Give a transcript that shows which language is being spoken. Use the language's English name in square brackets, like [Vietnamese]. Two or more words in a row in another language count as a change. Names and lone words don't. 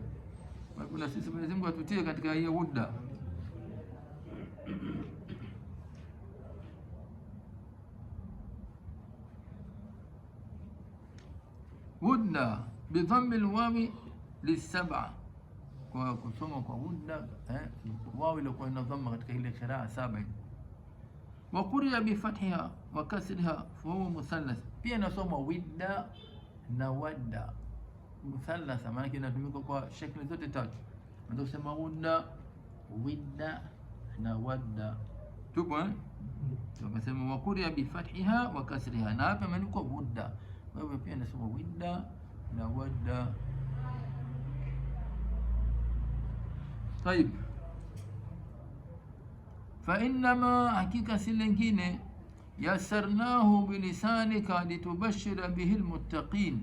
[Swahili] Kwa hiyo na sisi Mwenyezi Mungu atutie katika hiyo hudda. [Arabic] هدا بضم الواو للسبعة, [Swahili] kwa kusoma kwa hudda wawi ilikuwa ina dhamma katika ile qiraa saba. [Arabic] وقرئ بفتحها وكسرها فهو مثلث, [Swahili] pia nasoma widda na wadda muthallath, maana inatumika kwa shekli zote tatu. Ndio kusema hudda, widda na wadda, tupo tukasema [Arabic] وقرئ بفتحها وكسرها, [Swahili] na hapa imeandikwa hudda, kwa hivyo pia nasoma widda na wadda. [Arabic] طيب فإنما, [Swahili] hakika si lingine, [Arabic] يسرناه بلسانك لتبشر به المتقين.